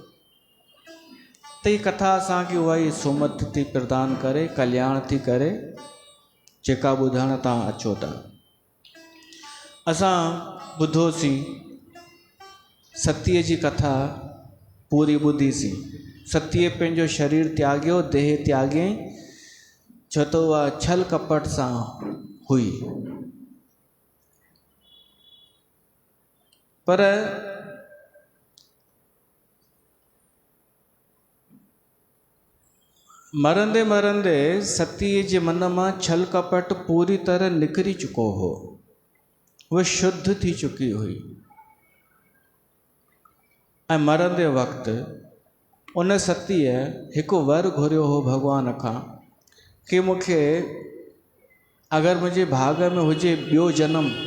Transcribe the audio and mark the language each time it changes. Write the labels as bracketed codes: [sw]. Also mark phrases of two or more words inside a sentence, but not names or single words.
[sd] त ही कथा असांखे उहा ई सुमत थी प्रदान करे, कल्याण थी करे, जेका ॿुधण तव्हां अचो था। असां ॿुधोसीं सतीअ जी कथा पूरी ॿुधीसीं। सतीअ पंहिंजो शरीर त्यागियो, देह त्यागियईं, छो त उहा छल कपट सां हुई। पर मरंदे मरंदे सतीअ जे मन मां छल कपट पूरी तरह निकिरी चुको हो, उहा शुद्ध थी चुकी हुई। ऐं मरंदे वक़्तु उन सतीअ हिकु वर घुरियो हो भॻवान खां कि मूंखे अगरि मुंहिंजे भाग में हुजे ॿियो जनम,